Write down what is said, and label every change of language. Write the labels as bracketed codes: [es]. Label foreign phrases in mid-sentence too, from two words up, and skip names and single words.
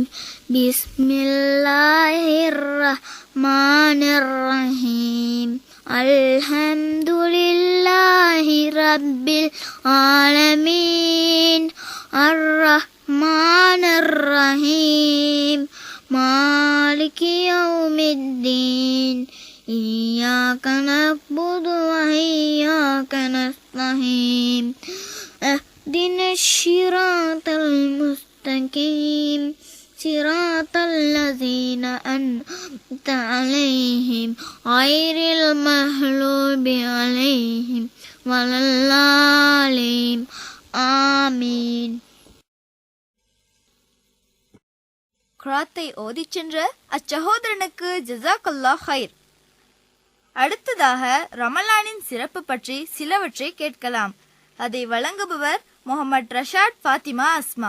[ar] بسم الله الرحمن الرحيم. الحمد لله رب العالمين. الرحمن الرحيم. مالك يوم الدين. إياك نعبد وإياك نستعين. اهدنا الصراط المستقيم. صراط الذين أنعمت عليهم غير المغضوب عليهم ولا الضالين آمين. [ta] குராத்தை ஓதிச் சென்ற அச்சகோதரனுக்கு [ar] جزاك الله خير. [ta] அடுத்ததாக ரமலானின் சிறப்பு பற்றி சிலவற்றை கேட்கலாம். அதை வழங்குபவர் முகமது ரஷாட் ஃபாத்திமா அஸ்மா.